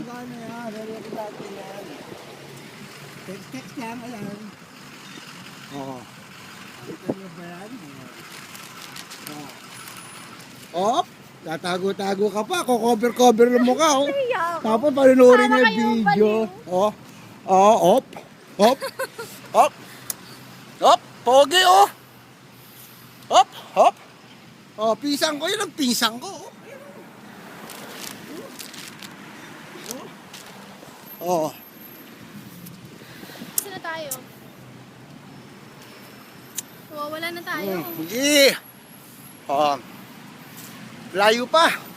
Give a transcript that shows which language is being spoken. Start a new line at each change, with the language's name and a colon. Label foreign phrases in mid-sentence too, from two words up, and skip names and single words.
Filipino: Ano yan? Nalagyan natin yan. Text lang, ayan. Oo. Kita niyo ba yan? Oh. Tatago-tago ka pa. Kukover-cover mo ka, oh. Tapos panunurin niya yung video. Oh. Oh, op. Op. Op. Op. Pogi, oh. Op. Op. Oh, pisang ko. Yun ang pisang ko, oh. Oh. Saan na tayo? Wala na tayo. Sige. Oh. Layo pa.